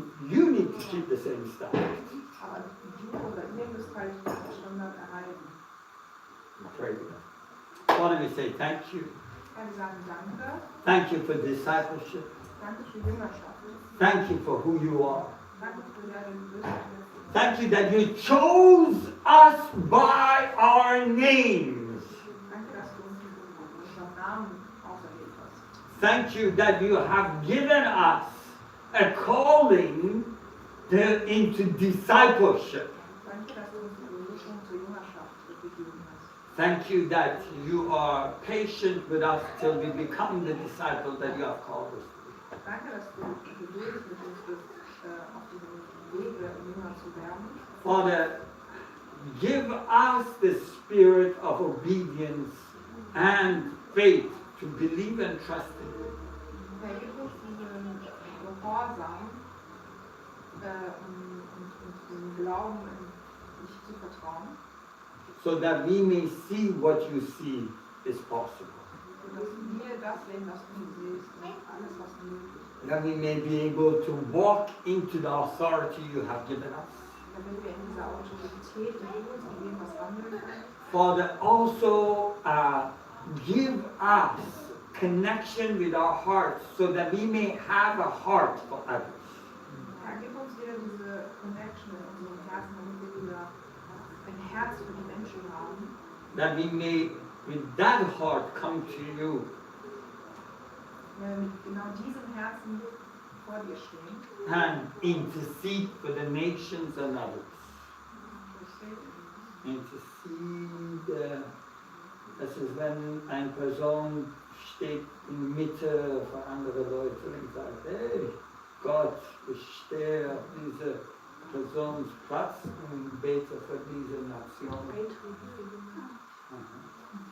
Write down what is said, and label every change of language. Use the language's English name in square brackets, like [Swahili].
[English] You need to keep the same standard. [German] Aber du oder ihr müsst halt den Standard erhalten. [English] Pray with them. Father, we say thank you. [German] Herr, wir sagen danke. [English] Thank you for discipleship. [German] Danke für Jüngerschaft. [English] Thank you for who you are. [German] Danke für wer du bist. [English] Thank you that you chose us by our names. [German] Danke, dass du uns mit unserem Namen auserwählt hast. [English] Thank you that you have given us a calling into discipleship. [German] Danke, dass du uns die Berufung zur Jüngerschaft gegeben hast. [English] Thank you that you are patient with us till we become the disciple that you have called us to be. [German] Danke, dass du geduldig mit uns bist, auf diesem Wege Jünger zu werden. [English] Father, give us the spirit of obedience and faith to believe and trust in you. [German] Herr, gib uns diesen Gehorsam und diesen Glauben, dich zu vertrauen, [English] So that we may see what you see is possible. [German] sodass wir das sehen, was du siehst und alles, was möglich ist. [English] That we may be able to walk into the authority you have given us. [German] Damit wir in dieser Autorität, die du uns gegeben hast, handeln können. [English] Father, also give us connection with our hearts so that we may have a heart for others. [German] Herr, gib uns wieder diese Connection in unserem Herzen, damit wir wieder ein Herz für die Menschen haben. [English] That we may, with that heart, come to you [German] Mit genau diesem Herzen vor dir stehen. [English] and intercede for the nations and others. [German] Intercede, das ist, wenn eine Person steht in Mitte für andere Leute und sagt, hey Gott, ich stehe auf diese Persons Platz und bete für diese Nation. Mhm.